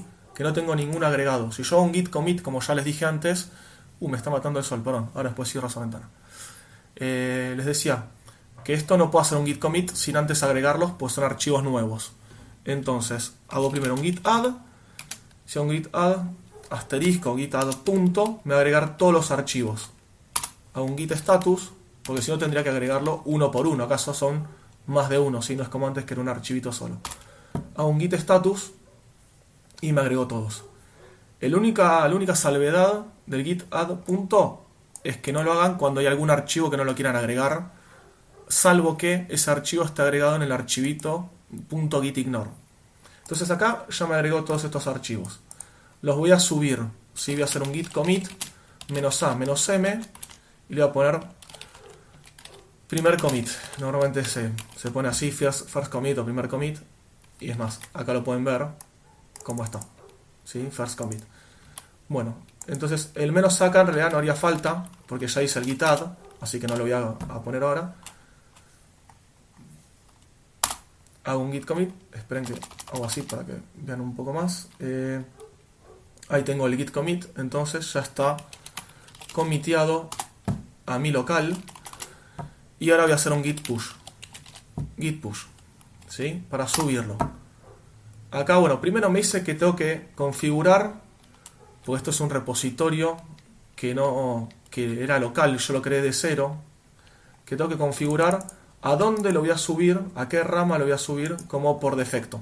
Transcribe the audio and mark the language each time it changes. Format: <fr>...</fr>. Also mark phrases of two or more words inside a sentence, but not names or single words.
<es>Que no tengo ningún agregado. Si yo hago un git commit, como ya les dije antes... me está matando el sol, perdón. Ahora después cierro esa ventana. Les decía que esto no puedo hacer un git commit sin antes agregarlos, pues son archivos nuevos. Entonces, hago primero un git add. Si hago un git add, asterisco, git add punto, me va a agregar todos los archivos. Hago un git status, porque si no tendría que agregarlo uno por uno. Acaso son más de uno, si no es como antes que era un archivito solo. Hago un git status y me agregó todos. La única salvedad del git add punto es que no lo hagan cuando hay algún archivo que no lo quieran agregar, salvo que ese archivo esté agregado en el archivito .gitignore. Entonces acá ya me agregó todos estos archivos. Los voy a subir. ¿Sí? Voy a hacer un git commit -a -m y le voy a poner primer commit. Normalmente se pone así,</es> <en>first commit</en> <es>o primer commit. Y es más, acá lo pueden ver cómo está. ¿Sí?</es> <en>First commit.</en> <es>Bueno, entonces el -acá en realidad no haría falta porque ya hice el git add, así que no lo voy a poner ahora. Hago un git commit, esperen que hago así para que vean un poco más. Ahí tengo el git commit, entonces ya está comiteado a mi local. Y ahora voy a hacer un git push. Git push, ¿sí? Para subirlo. Acá, bueno, primero me dice que tengo que configurar, porque esto es un repositorio que era local, yo lo creé de cero, que tengo que configurar a dónde lo voy a subir, a qué rama lo voy a subir como por defecto.</es>